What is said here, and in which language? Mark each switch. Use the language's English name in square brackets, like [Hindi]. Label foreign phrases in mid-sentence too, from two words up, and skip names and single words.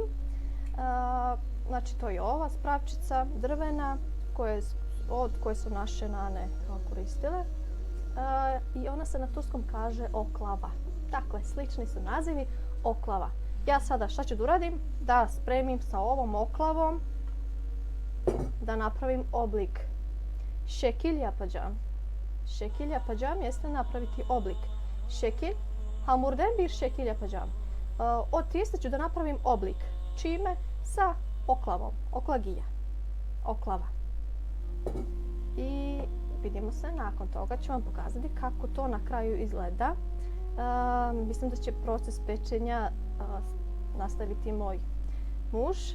[Bosnian] Znači to je ova spravčica drvena od koje su naše nane koristile. I ona se na turskom kaže oklava. Dakle, slični su nazivi oklava. Ja sada šta ću da uradim? Da spremim sa ovom oklavom, da napravim oblik. [Turkish] Şekil yapacağım. Şekil yapacağım [Bosnian] jeste napraviti oblik. [Turkish] Şekil, hamurden bir şekil yapacağım. [Bosnian] Od tijesta ću da napravim oblik. Čime? Sa oklavom. Oklagija. Oklava. I vidimo se, nakon toga ću vam pokazati kako to na kraju izgleda. Mislim da će proces pečenja nastaviti moj muž.